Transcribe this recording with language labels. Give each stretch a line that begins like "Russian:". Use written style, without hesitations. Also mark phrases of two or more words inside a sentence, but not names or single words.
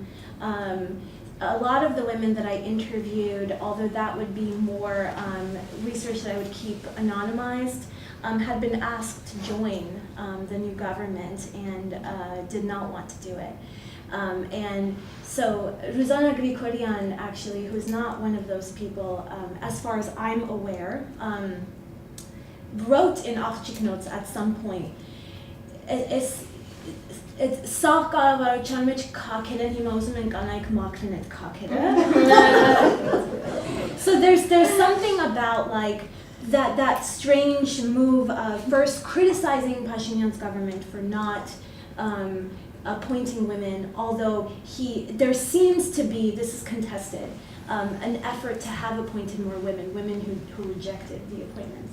English: A lot of the women that I interviewed, although that would be more research that I would keep anonymized, had been asked to join the new government and did not want to do it. And so Ruzana Grigorian, actually, who's not one of those people, as far as I'm aware, wrote in Archiknotes at some point,
Armenian: Սաղ կառավարության մեջ քաքել են, հիմա ուզում են կանայք մաքրեն այդ քաքերը.
English: So there's something about like that strange move of first criticizing Pashinyan's government for not appointing women, although there seems to be, this is contested, an effort to have appointed more women who rejected the appointments.